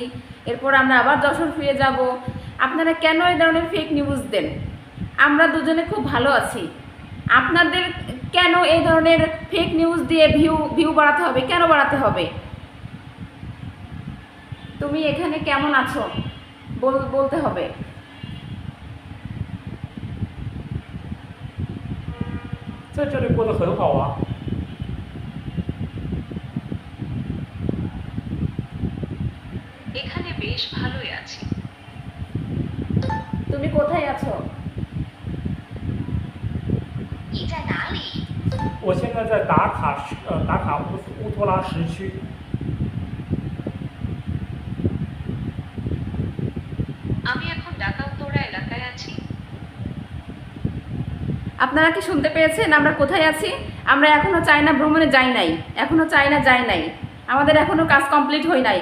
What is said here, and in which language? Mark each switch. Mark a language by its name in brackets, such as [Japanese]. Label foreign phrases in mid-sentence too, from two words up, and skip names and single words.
[Bangla] এরপর আমরা আবার যশোর ফিরে যাব। আপনারা কেন এই ধরনের [English] fake news [Bangla] দেন? আমরা দুজনে খুব ভালো আছি, আপনাদের কেন এই ধরনের [English] fake news [Bangla] দিয়ে ভিউ বাড়াতে হবে? কেন বাড়াতে হবে? তুমি এখানে কেমন আছো বলতে হবে। [Chinese] 在这里过得很好啊。 [Bangla] এখানে বেশ ভালোই আছি। তুমি কোথায় আছো? [Chinese] 你在哪里？我现在在达卡乌托拉什区。 [Bangla] আমি এখন ঢাকা উত্তরা এলাকায় আছি। আপনারা কি শুনতে পেয়েছেন আমরা কোথায় আছি? আমরা এখনো চায়না ভ্রমণে যাই নাই, এখনো চায়না যাই নাই, আমাদের এখনো কাজ কমপ্লিট হয় নাই।